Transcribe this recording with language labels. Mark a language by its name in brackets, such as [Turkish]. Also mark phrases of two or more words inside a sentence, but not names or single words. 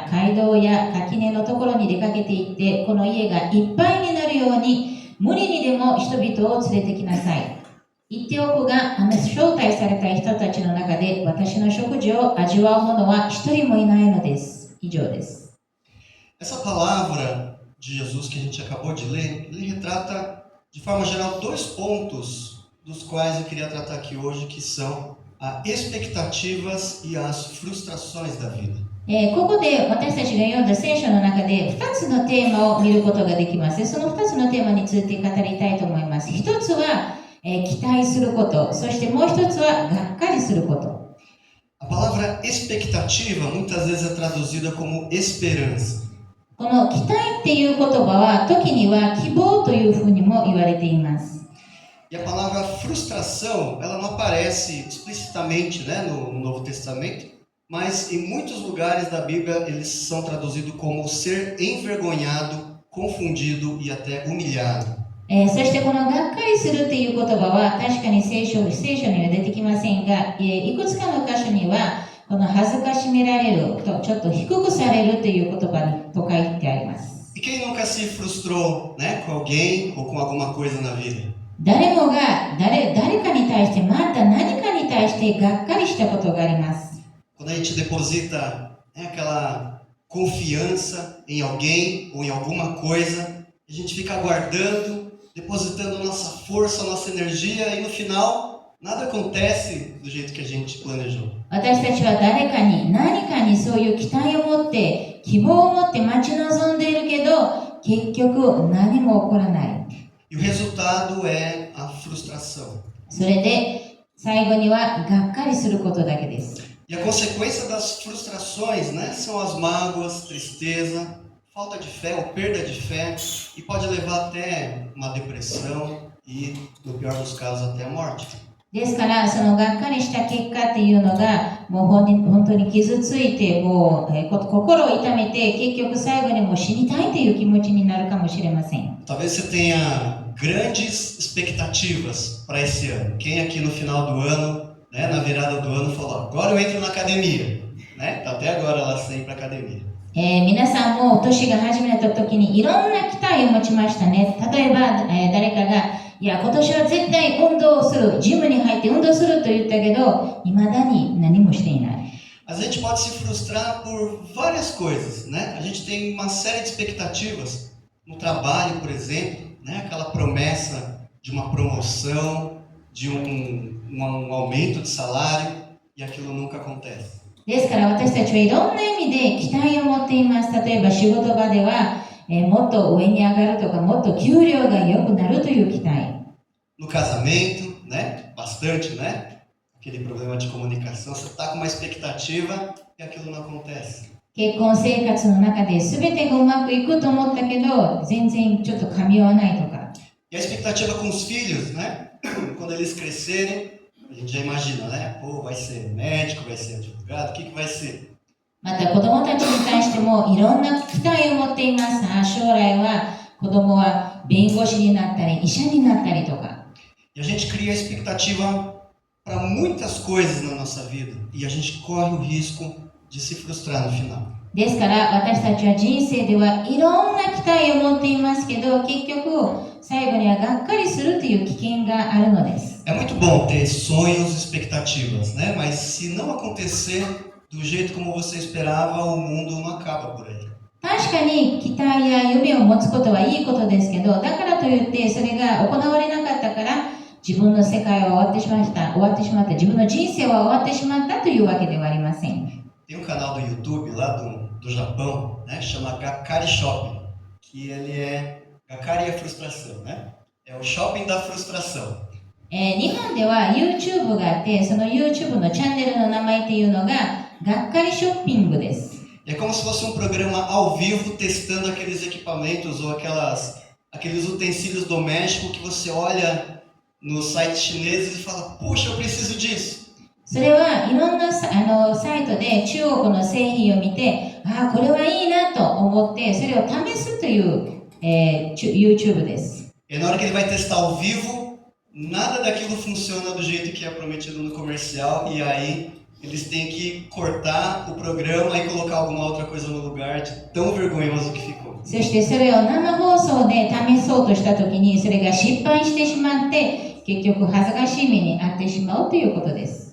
[Japanese] 街道や垣根のところに出かけて行って、この家がいっぱいになるように、無理にでも人々を連れてきなさい。言っておくが、招待された人たちの中で私の食事を味わう者は一人もいないのです。以上です。 [Portuguese] Essa palavra de Jesus que a gente acabou de ler, ele retrata de forma geral 2 pontos dos quais eu queria tratar aqui hoje, que são as expectativas e as frustrações da vida. [Japanese] ここで私たちが読んだ聖書の中で2つのテーマを見ることができます。その2つのテーマについて語りたいと思います。1つは期待すること、そしてもう1つはがっかりすること。 [Portuguese] A palavra expectativa muitas vezes é traduzida como esperança. [Japanese] この期待っていう言葉は時には希望というふうにも言われています。 [Portuguese] E a palavra frustração, ela não aparece explicitamente, no Novo Testamento, mas em muitos lugares da Bíblia eles são traduzidos como ser envergonhado, confundido e até humilhado. [Japanese] そしてこのがっかりするという言葉は確かに聖書には出てきませんが、いくつかの箇所にはこの恥ずかしめられるとちょっと低くされるという言葉と書いてあります。 [Portuguese] E quem nunca se frustrou, com alguém ou com alguma coisa na vida? [Japanese] 誰もが誰かに対してまた何かに対してがっかりしたことがあります。 [Portuguese] Quando a gente deposita aquela confiança em alguém ou em alguma coisa, a gente fica aguardando, depositando nossa força, nossa energia e no final nada acontece do jeito que a gente planejou. [Japanese] 私たちは誰かに何かにそういう期待を持って希望を持って待ち望んでいるけど結局何も起こらない。 [Portuguese] E o resultado é a frustração. [Japanese] それで最後にはがっかりすることだけです。 [Portuguese] E a consequência das frustrações, são as mágoas, tristeza, falta de fé ou perda de fé e pode levar até uma depressão e, no pior dos casos, até a morte. [Japanese] ですからそのがっかりした結果っていうのがもう本当に傷ついて、もう、心を痛めて、結局最後にもう死にたいという気持ちになるかもしれません。 [Portuguese] Talvez você tenha grandes expectativas para esse ano. Quem aqui no final do ano, né, na virada do ano, falou: agora eu entro na academia. Né? Até agora ela sem ir para academia. [Japanese] 皆さんも年が始めた時にいろんな期待を持ちましたね。例えば、誰かが、いや、今年は絶対運動する、ジムに入って運動すると言ったけど、未だに何もしていない。 [Portuguese] Mas a gente pode se frustrar por várias coisas, né? A gente tem uma série de expectativas no trabalho, por exemplo, né? Aquela promessa de uma promoção, de um aumento de salário, e aquilo nunca acontece. [Japanese] ですから私たちはいろんな意味で期待を持っています。例えば仕事場では、もっと上に上がるとか、もっと給料が良くなるという期待。 [Portuguese] No casamento, né? Bastante, né? Aquele problema de comunicação, você está com uma expectativa e aquilo não acontece. [Japanese] 結婚生活の中で全てがうまくいくと思ったけど、全然ちょっと噛み合わないとか。 [Portuguese] E a expectativa com os filhos, né? Quando eles crescerem, a gente já imagina, né? Pô, vai ser médico, vai ser advogado, o que vai ser? [Japanese] また子供たちに対してもいろんな期待を持っています。将来は子供は弁護士になったり医者になったりとか。 [Portuguese] E a gente cria expectativa para muitas coisas na nossa vida e a gente corre o risco de se frustrar no final. [Japanese] ですから私たちは人生ではいろんな期待を持っていますけど、結局最後にはがっかりするという危険があるのです。 [Portuguese] É muito bom ter sonhos e expectativas, né? Mas se não acontecer do jeito como você esperava, o mundo não acaba por aí. [Japanese] 確かに期待や夢を持つことはいいことですけど、だからといってそれが行われなかったから自分の世界は終わってしまった、自分の人生は終わってしまったというわけではありません。 [Portuguese] Tem um canal do YouTube lá do Japão, né? Chama Gakari Shopping, que ele é Gakari é frustração, né? É o shopping da frustração. [Japanese] 日本では YouTube があって、その YouTube のチャンネルの名前っていうのががっかりショッピングです。 [Portuguese] É como se fosse um programa ao vivo testando aqueles equipamentos ou aqueles utensílios domésticos que você olha nos sites chineses e fala: puxa, eu preciso disso. [Japanese] それはいろんなサイトで中国の製品を見て、これはいいなと思ってそれを試すという、YouTube です。 [Portuguese] E na hora que ele vai testar ao vivo, nada daquilo funciona do jeito que é prometido no comercial e aí eles têm que cortar o programa e colocar alguma outra coisa no lugar de tão vergonhoso que ficou. [Japanese] そしてそれを生放送で試そうとしたときにそれが失敗してしまって結局恥ずかしい目に遭ってしまうということです。